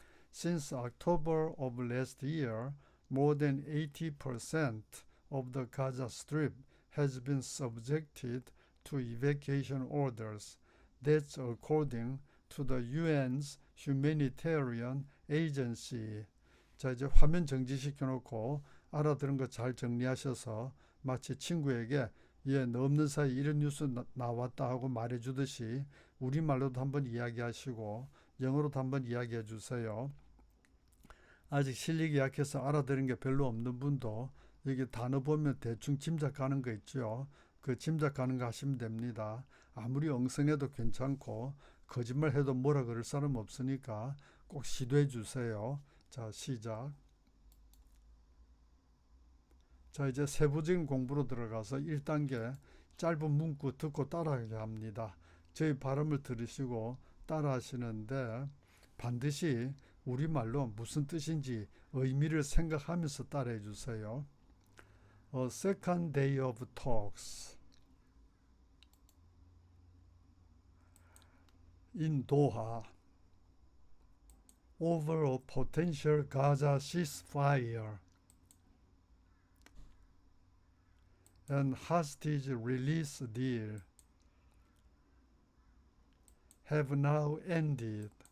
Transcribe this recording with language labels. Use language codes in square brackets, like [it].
[en] Since October of last year, more than 80% of the Gaza Strip has been subjected to evacuation orders. That's according to the UN's humanitarian agency. [ko] 자, 이제 화면 정지시켜 놓고 알아들은 거 잘 정리하셔서 마치 친구에게 예, 너 없는 사이 이런 뉴스 나왔다 하고 말해주듯이 우리말로도 한번 이야기하시고 영어로도 한번 이야기해 주세요. 아직 실력이 약해서 알아들은 게 별로 없는 분도 여기 단어 보면 대충 짐작하는 거 있죠. 그 짐작하는 거 하시면 됩니다. 아무리 엉성해도 괜찮고 거짓말해도 뭐라 그럴 사람 없으니까 꼭 시도해 주세요. 자, 시작. 자, 이제 세부적인 공부로 들어가서 1단계 짧은 문구 듣고 따라하게 합니다. 저희 발음을 들으시고 따라 하시는데 반드시 우리말로 무슨 뜻인지 의미를 생각하면서 따라해 주세요. [en] A second day of talks in Doha over a potential Gaza ceasefire and hostage release deal have now ended.